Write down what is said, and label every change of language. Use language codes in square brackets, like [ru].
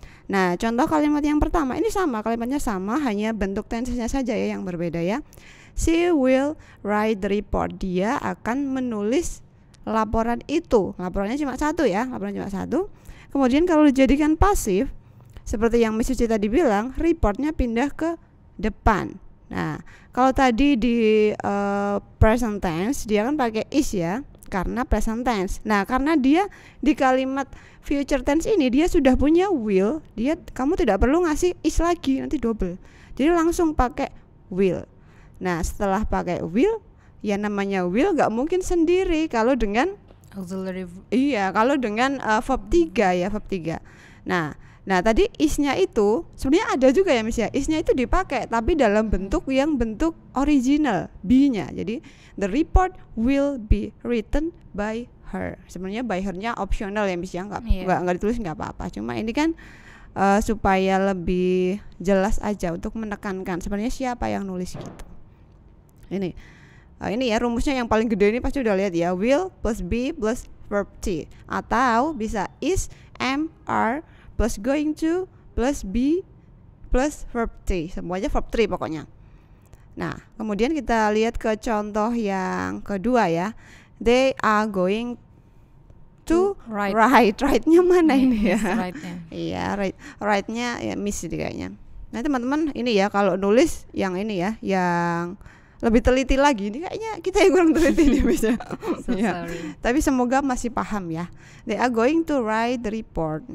[id] Nah, contoh kalimat yang pertama ini sama, kalimatnya sama, hanya bentuk tense-nya saja ya yang berbeda ya. [en] She will write the report. [id] Dia akan menulis laporan itu. Laporannya cuma satu ya, laporannya cuma satu. Kemudian kalau dijadikan pasif, seperti yang Miss Suci tadi bilang, reportnya pindah ke depan. Nah, kalau tadi di present tense dia kan pakai is ya, karena present tense. Nah, karena dia di kalimat future tense ini dia sudah punya will, kamu tidak perlu ngasih is lagi, nanti double. Jadi langsung pakai will. Nah, setelah pakai will, ya namanya will nggak mungkin sendiri kalau dengan [en] Auxiliary. [id] iya, kalau dengan verb 3 ya, verb 3. Nah, tadi is-nya itu sebenarnya ada juga ya Miss ya. Is-nya itu dipakai tapi dalam bentuk yang bentuk original, be-nya. Jadi [en] the report will be written by her. [id] Sebenarnya by her-nya optional ya Miss ya, enggak ditulis enggak apa-apa. Cuma ini kan supaya lebih jelas aja untuk menekankan sebenarnya siapa yang nulis gitu. Ini ya rumusnya yang paling gede ini pasti udah lihat ya. [en] Will plus be plus verb T, [id] atau bisa [en] is, am, are plus going to plus be plus verb T, [id] semuanya [en] verb 3 [id] pokoknya. Nah, kemudian kita lihat ke contoh yang kedua ya. [en] They are going to write. [id] Write-nya mana ini ya? Iya, write-nya ya miss ini kayaknya. Nah, teman-teman ini ya kalau nulis yang ini ya, yang lebih teliti lagi. Ini kayaknya kita yang kurang teliti nih bisa. So ya. [en] sorry. [id] Tapi semoga masih paham ya. [en] They are going to write the report.